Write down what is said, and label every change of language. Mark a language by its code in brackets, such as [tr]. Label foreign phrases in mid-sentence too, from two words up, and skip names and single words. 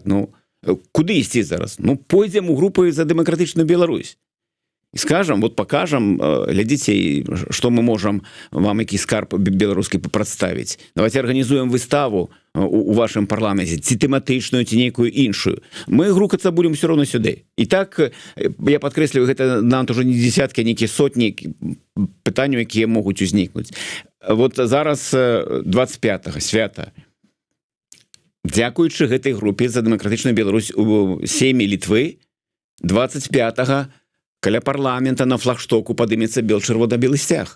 [be] Ну, куды ісці зараз? Ну, пойдзем у групы за дэмакратычную Беларусь. І скажам, вот пакажам, глядзіце, што мы можам вам які скарб беларускі прадставіць. Давайте арганізуем выставу у вашым парламенце, ці тэматычную, ці нейкую іншую. Мы грукацца [ru] будем все равно [be] сюды. І так, я падкрэсліваю, гэта нам ўжо не дзесяткі, а нейкія сотні пытанняў, якія могуць узнікнуць. Вот зараз 25-го свята. Дзякуючы гэтай групе за дэмакратычную Беларусь у сейме Літвы 25-го каля парламента на флагштоку падымецца чырвона-белы сцяг.